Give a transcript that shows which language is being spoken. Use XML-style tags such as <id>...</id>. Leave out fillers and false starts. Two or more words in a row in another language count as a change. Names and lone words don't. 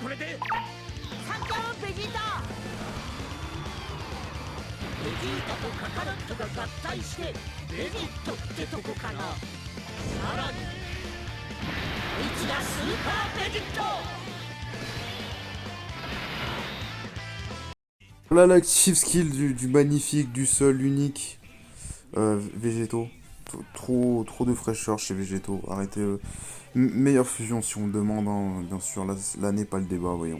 <ja>サンキューベジータ。ベジータとカカロットが合体してベジットってとこかな。さらに一打スーパーベジット。</ja> <fr>Voilà l'</fr> <en>active skill</en> <fr>du magnifique, du seul, unique Végétaux. Trop de fraîcheur chez Végétaux. Arrêtez. Meilleure fusion si on me demande, hein, bien sûr. Là n'est pas le débat, voyons.</fr>